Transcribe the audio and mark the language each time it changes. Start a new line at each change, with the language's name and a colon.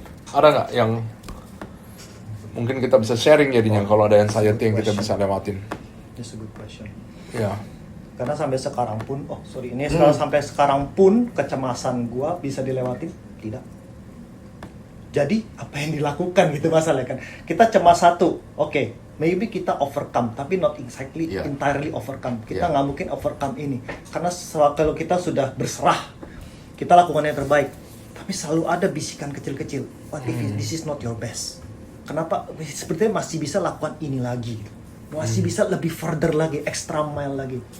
Indonesian: Ada nggak yang mungkin kita bisa sharing jadinya kalau ada anxiety yang kita bisa lewatin?
English: That's a good question.
Indonesian: Ya. Karena sampai sekarang pun, sampai sekarang pun kecemasan gua bisa dilewatin? Tidak. Jadi apa yang dilakukan gitu masalahnya kan? Kita cemas satu, oke, maybe kita overcome, tapi
English: not exactly entirely overcome.
Indonesian: Kita nggak mungkin overcome ini, karena kalau kita sudah berserah, kita lakukan yang terbaik. Tapi selalu ada bisikan kecil-kecil,
English: what if this is not your best?
Indonesian: kenapa sepertinya masih bisa lakukan ini lagi gitu. Masih bisa lebih further lagi, extra mile lagi.